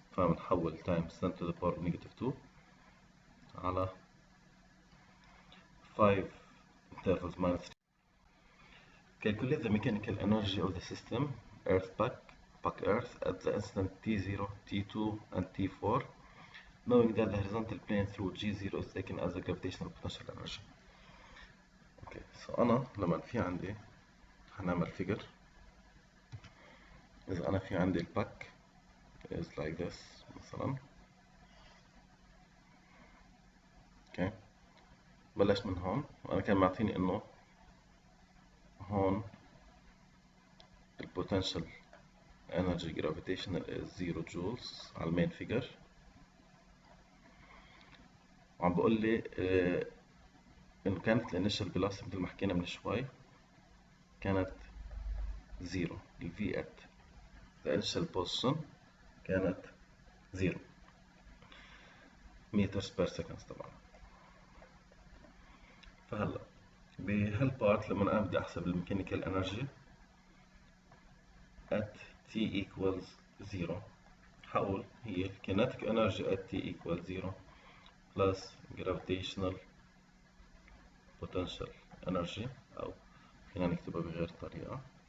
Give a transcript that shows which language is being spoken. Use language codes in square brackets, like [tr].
[ar] فبنحول [en] times 10 to the power of -2 على 5 intervals minus 3. Calculate the mechanical energy of the system Earth Puck Earth at the instant T0, T2 and T4, knowing that the horizontal plane through G0 is taken as a gravitational potential energy. [ar] Okay, so أنا لما في عندي هنعمل figure. إذا أنا في عندي الباك [en] is like this [ar] مثلا. [en] Okay. [ar] بلش من هون، وأنا كان معطيني إنه هون ال [en] potential energy gravitational is 0 joules [ar] على المين figure، وعم بقول لي إنه كانت ال [en] initial velocity [ar] مثل ما حكينا من شوي كانت 0. [en] ال v at the initial position [ar] كانت [en] 0 meters per second طبعا. [ar] فهلا بهالبارت لما أنا بدي أحسب الميكانيكال انرجي at t equals 0 حقول هي [en] kinetic energy at t equals 0 plus gravitational potential energy، [ar] أو فينا نكتبها بغير طريقة.